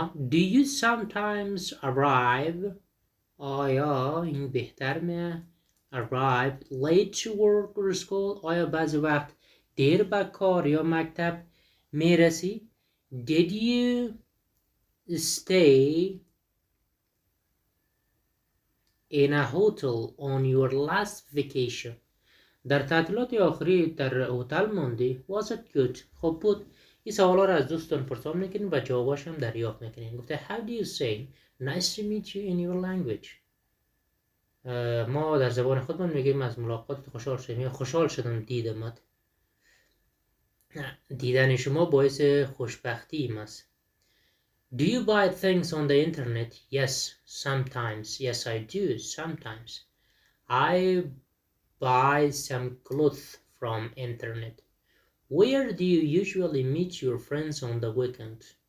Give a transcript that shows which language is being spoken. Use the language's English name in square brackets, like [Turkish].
[English] do you sometimes arrive؟ [Persian] آیا این بهتر میه [English] arrive late to work or school؟ [Persian] آیا بعضی وقت دیر به کار یا مکتب میرسی؟ [English] did you stay in a hotel on your last vacation؟ [Persian] در تعطیلات آخری در هتل موندی؟ [English] was it good؟ [Persian] خوب بود؟ این سوالا را از دوستان پرسان میکنین و جواباش هم دریافت میکنین. گفته [English] how do you say nice to meet you in your language؟ [Persian] ما در زبان خودمان میگیم از ملاقات خوشحال شدم یا خوشحال شدم دیدمت. دیدن شما باعث خوشبختی است. [English] Do you buy things on the internet? Yes, sometimes. Yes, I do, sometimes. I buy some clothes from internet. Where do you usually meet your friends on the weekend?